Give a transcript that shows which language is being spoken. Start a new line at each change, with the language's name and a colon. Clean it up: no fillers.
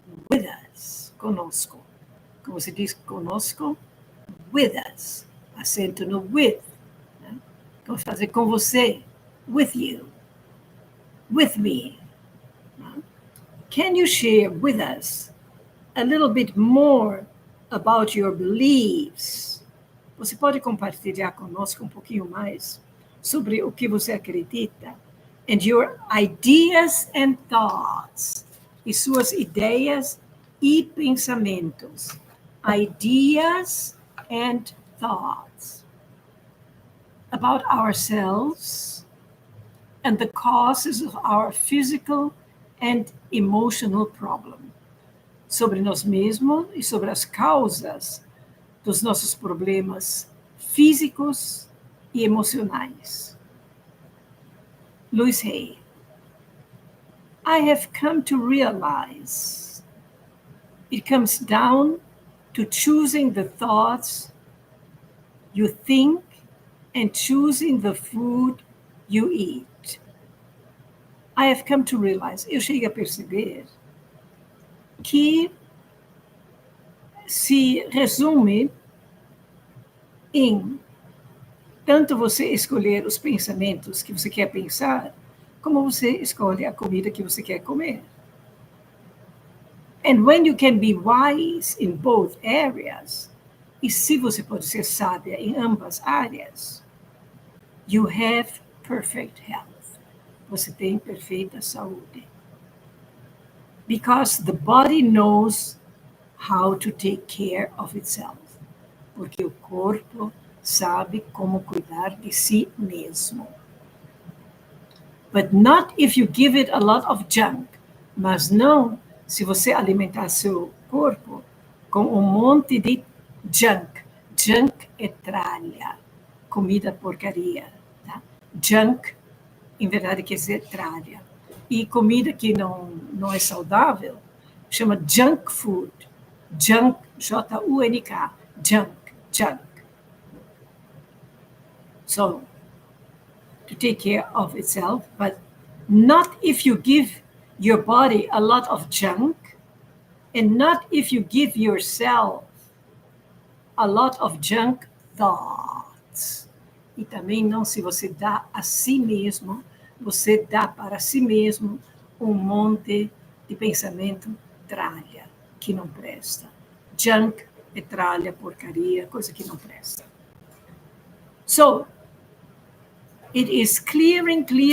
Portuguese: With us, conosco. Como se diz conosco?
English: With us.
Portuguese: Acento no with. Né? Vamos fazer com você.
English: With you. With me. Can you share with us a little bit more about your beliefs?
Portuguese: Você pode compartilhar conosco um pouquinho mais sobre o que você acredita?
English: And your ideas and thoughts.
Portuguese: E suas ideias e pensamentos.
English: Ideas and thoughts. About ourselves and the causes of our physical and emotional problem.
Portuguese: Sobre nós mesmos e sobre as causas dos nossos problemas físicos e emocionais.
English: Louise Hay. I have come to realize it comes down to choosing the thoughts you think and choosing the food you eat. I have come to realize,
Portuguese: eu cheguei a perceber que se resume em tanto você escolher os pensamentos que você quer pensar, como você escolhe a comida que você quer comer.
English: And when you can be wise in both areas,
Portuguese: e se você pode ser sábia em ambas áreas,
English: you have perfect health.
Portuguese: Você tem perfeita saúde.
English: Because the body knows how to take care of itself.
Portuguese: Porque o corpo sabe como cuidar de si mesmo.
English: But not if you give it a lot of junk.
Portuguese: Mas não se você alimentar seu corpo com um monte de junk. Junk é tralha, comida porcaria. Tá? Junk, em verdade, quer dizer tralha. E comida que não é saudável chama junk food. Junk, J-U-N-K, junk.
English: So, to take care of itself, but not if you give your body a lot of junk, and not if you give yourself a lot of junk thoughts.
Portuguese: E também não se você dá a si mesmo, você dá para si mesmo um monte de pensamento tralha, que não presta. Junk é tralha, porcaria, coisa que não presta.
English: So, it is clearing.